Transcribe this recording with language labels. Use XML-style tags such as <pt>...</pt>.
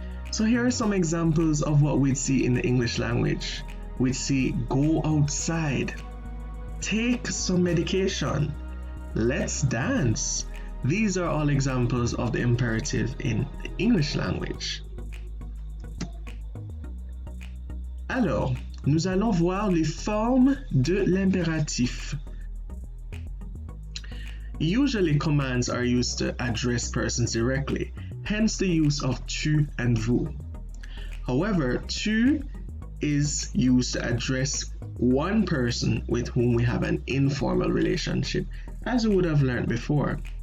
<en>So here are some examples of what we'd see in the English language. We'd see go outside, take some medication, let's dance. These are all examples of the imperative in the English language.</en> <fr>Alors, nous allons voir les formes de l'impératif.</fr> <en>Usually, commands are used to address persons directly, hence the use of tu and vous. However, tu is used to address one person with whom we have an informal relationship, as we would have learned before.</en>